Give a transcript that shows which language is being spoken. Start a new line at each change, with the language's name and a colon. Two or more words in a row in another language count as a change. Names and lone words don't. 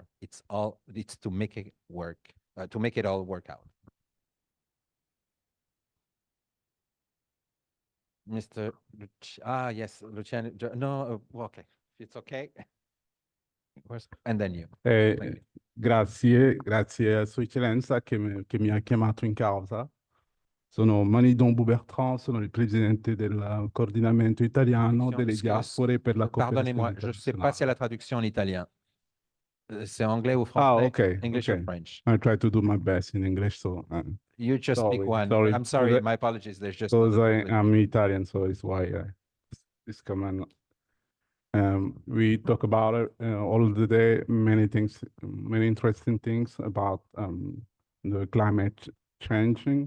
English: It's to make it work, to make it all work out. Mr. Yes, Luciano. No, okay, it's okay. And then you. Thank you.
Italian: Grazie a Sua Eccellenza che mi ha chiamato in causa. Sono Manidon Boubertrand, sono il presidente del coordinamento italiano delle diaspore per la cooperazione
French: Pardonnez-moi, je ne sais pas si la traduction en italien. C'est anglais ou français?
English: Ah, okay. English okay. or French? I try to do my best in English, so You just sorry, speak one. sorry. I'm sorry, my apologies. There's just Because other people. I'm Italian, so it's why this command. We talk about it all the day, many things, many interesting things about the climate changing.